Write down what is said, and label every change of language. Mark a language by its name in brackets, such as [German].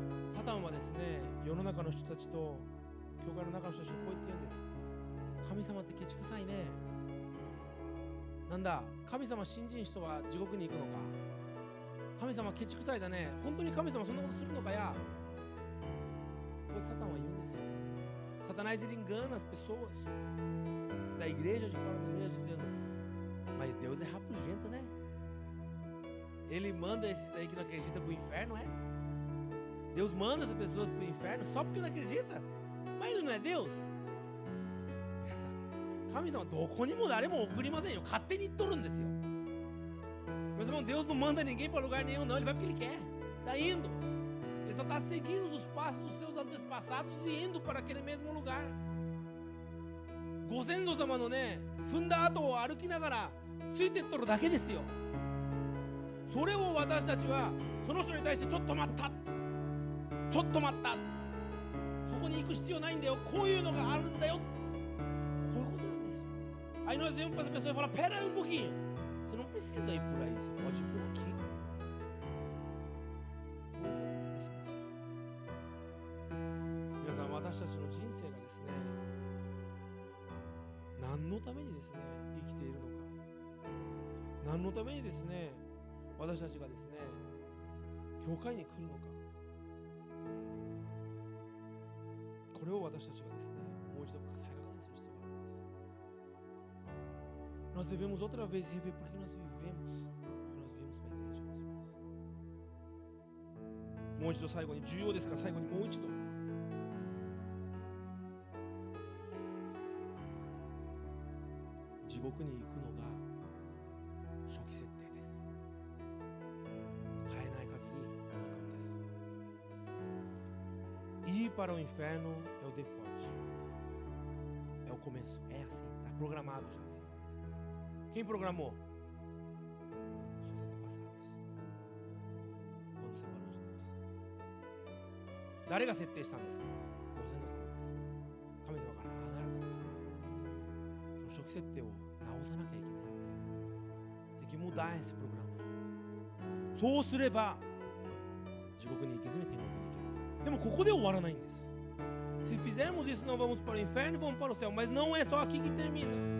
[Japanese] サタンはですね、世の中の人たちと教会の中の人たちにこう言って言うんです。神様ってケチくさいね。なんだ、神様信じん人は地獄に行くのか。神様ケチくさいだね。本当に神様そんなことするのかや。こうサタンは言うんですよ。 [Portuguese] Satanás ele engana as pessoas da igreja, de fora da igreja, dizendo: mas Deus é rabugento, né? Ele manda esses aí que não acreditam pro inferno, é? Deus manda essas pessoas pro inferno só porque não acredita? Mas ele não é Deus? [Japanese] 神様どこにも誰も送りませんよ。勝手に言っとるんですよ。 [Portuguese] Meus irmãos, Deus não manda ninguém para lugar nenhum, não. Ele vai porque Ele quer. Está indo. Ele só está seguindo os passos dos seus antepassados e indo para aquele mesmo lugar. [Japanese] ご先祖様のね、踏んだ後を歩きながらついてっとるだけですよ。それを私たちはその人に対してちょっと待った。ちょっと待った。そこに行く必要ないんだよ。こういうのがあるんだよ。こういうことなんですよ。 [Portuguese] Aí nós vemos para essa pessoa e fala: pera aí um pouquinho. Você não precisa ir por aí, você pode ir por aqui. [Japanese] こういうことなんです。皆さん、私たちの人生がですね、何のためにですね、生きているのか。何のためにですね、私たちがですね、教会に来るのか。これを私たちがですね、もう一度再確認する必要があるんです。 [Portuguese] Nós devemos outra vez rever por que nós viemos para a igreja, meus irmãos. [Japanese] もう一度最後に、重要ですから最後にもう一度。地獄に行くのが初期設定です。変えない限り行くんです。 [Portuguese] Ir para o inferno é o default. É o começo, é assim, está programado já assim. Quem programou? Seus antepassados. Quando separou de Deus. [Japanese] 誰が設定したんですか？ご先祖様です。神様から離れたこと。その初期設定を直さなきゃいけないんです。 [Portuguese] Tem que mudar esse programa. [Japanese] そうすれば地獄に行けずに天国に行ける。でもここで終わらないんです。 [Portuguese] Se fizermos isso, não vamos para o inferno e vamos para o céu. Mas não é só aqui que termina.